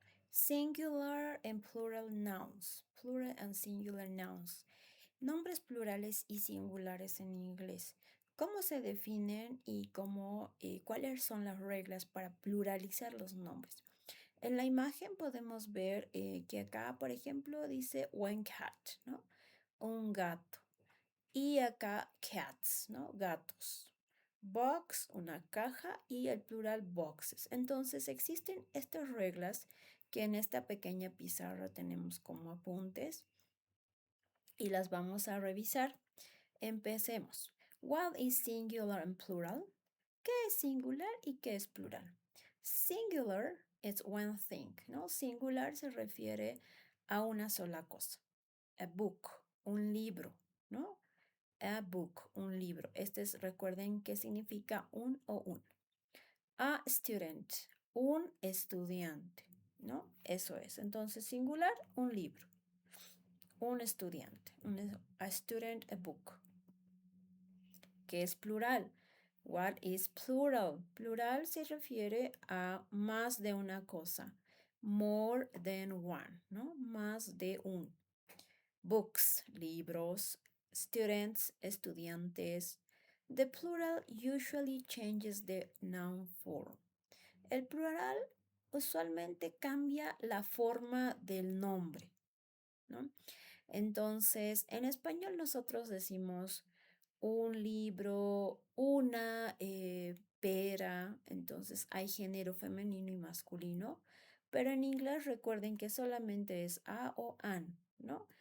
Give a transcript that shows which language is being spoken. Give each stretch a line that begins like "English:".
English: Singular and plural nouns. Plural and singular nouns.
Spanish: Nombres plurales y singulares en inglés. ¿Cómo se definen y cuáles son las reglas para pluralizar los nombres? En la imagen podemos ver que acá, por ejemplo, dice one cat, ¿no? Un gato. Y acá cats, ¿no? Gatos. Box, una caja y el plural boxes. Entonces existen estas reglas que en esta pequeña pizarra tenemos como apuntes y las vamos a revisar. Empecemos.
English: What is singular and plural?
Spanish: ¿Qué es singular y qué es plural?
English: Singular is one thing,
Spanish: ¿no? Singular se refiere a una sola cosa. A book, un libro, ¿no? A book, un libro. Recuerden que significa un o un. A student, un estudiante, ¿no? Eso es. Entonces, singular, un libro. Un estudiante.
English: A student, a book.
Spanish: ¿Qué es plural?
English: What is plural?
Spanish: Plural se refiere a más de una cosa.
English: More than one,
Spanish: ¿no? Más de un. Books, libros. Students, estudiantes.
English: The plural usually changes the noun form.
Spanish: El plural usualmente cambia la forma del nombre, ¿no? Entonces, en español nosotros decimos un libro, una pera, entonces hay género femenino y masculino, pero en inglés recuerden que solamente es a o an, ¿no?